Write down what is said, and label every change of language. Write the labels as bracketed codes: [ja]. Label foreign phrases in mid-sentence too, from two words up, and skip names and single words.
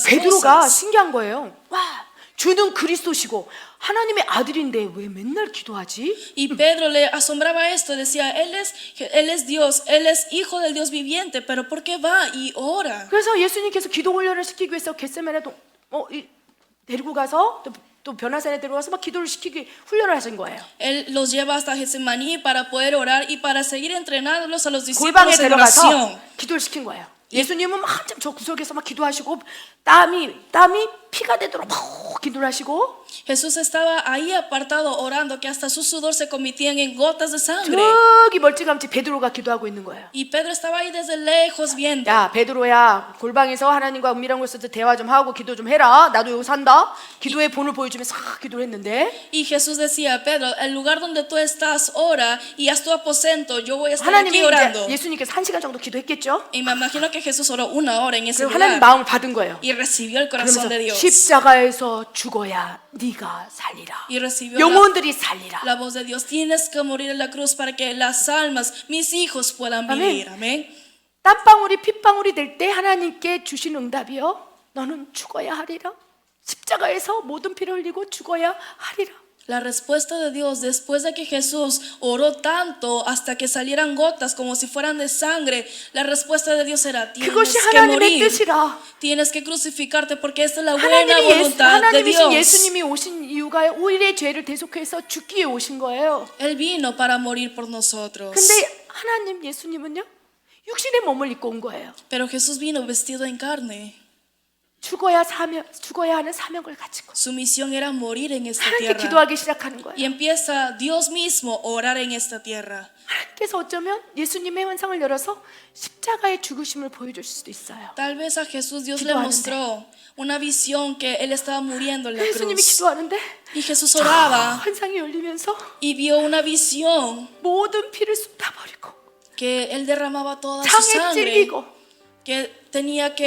[ko] 베드로가 [es] cosas. [ko] 신기한 거예요. 와, 주는 그리스도시고 하나님의 아들인데 왜 맨날 기도하지? [es] Y Pedro le asombraba esto, decía, él es Dios, Él es hijo del Dios viviente, pero ¿por qué va y ora? [ko] 그래서 예수님께서 기도 훈련을 시키기 위해서 겟세마네 데리고 가서 또 변화산에 데려가서 막 기도를 시키기 훈련을 하신 거예요. [es] Él los lleva hasta Getsemaní para poder orar y para seguir entrenándolos a los [ko] 골방에 [es] discípulos en [ko] 데려가서 [es] oración. [ko] 기도를 시킨 거예요. 예수님은 막 한참 저 구석에서 막 기도하시고 땀이 피가 되도록 막 기도를 하시고 [es] Jesús estaba ahí apartado orando que hasta su sudor se convertían en gotas de sangre. [ko] 저기 멀찌감치 베드로가 기도하고 있는 거예요. [es] Y Pedro estaba ahí desde lejos viendo. [ko] 야 베드로야, 골방에서 하나님과 은밀한 곳에서 대화 좀 하고 기도 좀 해라. 나도 여기 산다. 기도의 본을 보여주면서 기도를 했는데 [es] Y Jesús decía, Pedro, el lugar donde tú estás, ora y haz tu aposento. Yo voy a estar [ko] 하나님이 [es] aquí orando. [ko] 이제 예수님께서 1시간 정도 기도했겠죠. [es] Y me imagino que Jesús oró 1 hora en ese [ko] 그리고 하나님 [es] lugar [ko] 마음을 받은 거예요. [es] y recibió el corazón de [ko] 그러면서 [es] Dios. [ko] 십자가에서 죽어야 네가 살리라. [es] Y recibió [ko] 영혼들이 살리라. [es] la voz de Dios. Tienes que morir en la cruz para que las almas, mis hijos, puedan vivir. Amén. [ko] 땀방울이 핏방울이 될 때 하나님께 주신 응답이요. 너는 죽어야 하리라. 십자가에서 모든 피를 흘리고 죽어야 하리라. [es] La respuesta de Dios después de que Jesús oró tanto hasta que salieran gotas como si fueran de sangre, la respuesta de Dios era: tienes [ko] 그것이 [es] que [ko] 하나님의 [es] morir, [ko] 뜻이라. [es] tienes que crucificarte porque esta es la buena [ko] 하나님이 [es] voluntad de [ko] 하나님이신 [es] Dios. [ko] 예수님이 오신 이유가 우리의 죄를 대속해서 죽기 위해 오신 거예요. [es] Él vino para morir por nosotros. [ko] 근데 하나님 예수님은요, 육신의 몸을 입고 온 거예요. [es] Pero Jesús vino vestido en carne. [ko] 죽어야 하는 사명을 가지고 [es] Su misión era morir en esta [ko] 하나님께 [es] tierra. [ko] 기도하기 시작하는 거예요. [es] Y empieza Dios mismo a orar en esta tierra. [ko] 하나님께서 어쩌면 예수님의 환상을 열어서 십자가의 죽으심을 보여줄 수도 있어요. [es] Tal vez a Jesús Dios le [ko] 기도하는데. [es] mostró una visión que él estaba muriendo en la [ko] 예수님이 [es] cruz. [ko] 기도하는데 [es] Y Jesús oraba [ko] 환상이 열리면서 [es] y vio una visión [ko] 모든 피를 쏟아버리고 [es] que él derramaba toda su [ko] 창에 [es] sangre, [ko] 찔리고 [es] que tenía que